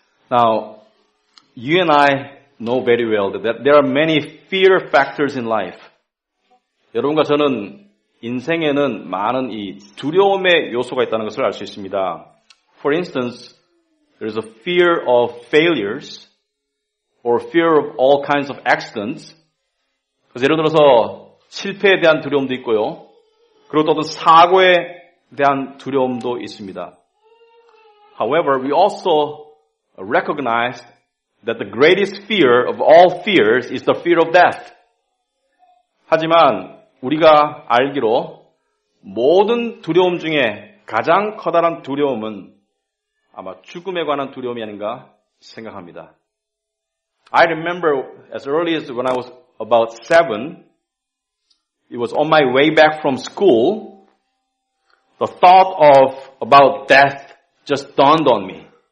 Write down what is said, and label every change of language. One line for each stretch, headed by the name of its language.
English: Now, you and I know very well that there are many fear factors in life.
Korean: 여러분과 저는 인생에는 많은 이 두려움의 요소가 있다는 것을 알 수 있습니다.
English: For instance, there's a fear of failures or fear of all kinds of accidents.
Korean: 그래서 예를 들어서 실패에 대한 두려움도 있고요. 그리고 또 어떤 사고에 대한 두려움도 있습니다.
English: However, we also recognize that the greatest fear of all fears is the fear of death.
Korean: 하지만 우리가 알기로 모든 두려움 중에 가장 커다란 두려움은 아마 죽음에 관한 두려움이 아닌가 생각합니다.
English: I remember as early as when I was about 7, it was on my way back from school, the thought of about death just dawned on me.